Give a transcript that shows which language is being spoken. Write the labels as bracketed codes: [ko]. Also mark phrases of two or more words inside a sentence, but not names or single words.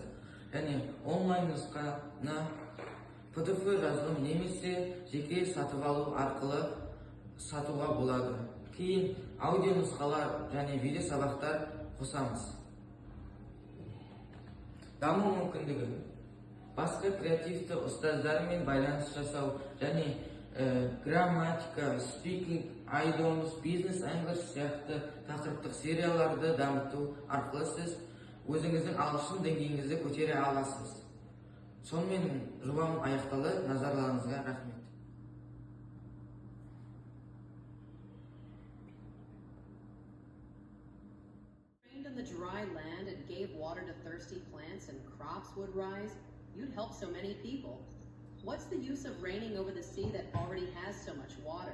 [kk] Және онлайн нұсқаны PDF жазылым немесе жеке сатып алу арқылы сатуға болады. Кейін аудио нұсқалар және видео сабақтар қосамыз. Даму мүмкіндігі: басқа креативті ұстаздармен байланыс жасау және грамматика, [en] speaking, idioms, business English [kk] сияқты тақырыптық серияларды дамыту арқылы сіз өзіңіздің ағылшын деңгейіңізді көтере аласыз. Сонымен жобам аяқталды. Назарларыңызға рахмет. [en] In the dry land and gave water to thirsty plants and crops would rise, you'd help so many people. What's the use of raining over the sea that already has so much water?